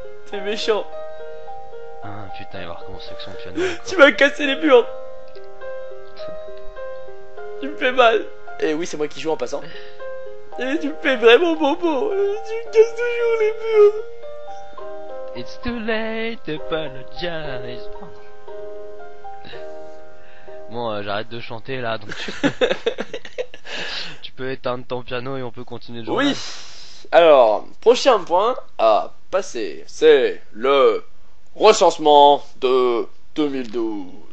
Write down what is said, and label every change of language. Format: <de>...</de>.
<fr>T'es méchant. Ah putain, il va recommencer avec son piano. Tu m'as cassé les murs. Tu me fais mal. Et oui, c'est moi qui joue en passant. Et tu me fais vraiment bobo. Tu me casses toujours les murs.</fr> <en>It's too late to apologize.</en> <fr>Bon, j'arrête de chanter là, donc tu peux éteindre ton piano et on peut continuer de jouer. Oui. Alors, prochain point à passer, c'est le recensement de 2012.</fr>